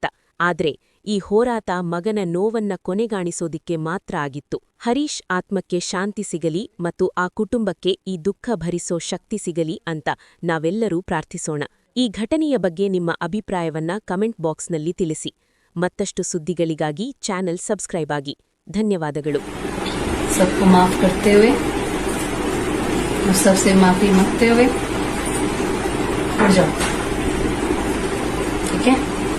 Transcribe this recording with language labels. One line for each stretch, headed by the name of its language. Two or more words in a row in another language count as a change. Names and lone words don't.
Kannada: ಆದ್ರೆ ಈ ಹೋರಾಟ ಮಗನ ನೋವನ್ನ ಕೊನೆಗಾಣಿಸೋದಿಕ್ಕೆ ಮಾತ್ರ ಆಗಿತ್ತು. ಹರೀಶ್ ಆತ್ಮಕ್ಕೆ ಶಾಂತಿ ಸಿಗಲಿ ಮತ್ತು ಆ ಕುಟುಂಬಕ್ಕೆ ಈ ದುಃಖ ಭರಿಸೋ ಶಕ್ತಿ ಸಿಗಲಿ ಅಂತ ನಾವೆಲ್ಲರೂ ಪ್ರಾರ್ಥಿಸೋಣ. ಈ ಘಟನೆಯ ಬಗ್ಗೆ ನಿಮ್ಮ ಅಭಿಪ್ರಾಯವನ್ನ ಕಮೆಂಟ್ ಬಾಕ್ಸ್ನಲ್ಲಿ ತಿಳಿಸಿ. ಮತ್ತಷ್ಟು ಸುದ್ದಿಗಳಿಗಾಗಿ ಚಾನೆಲ್ ಸಬ್ಸ್ಕ್ರೈಬ್ ಆಗಿ. ಧನ್ಯವಾದಗಳು.
Hindi: सबको माफ करते हुए और सबसे माफी मांगते हुए उठ जाओ, ठीक है।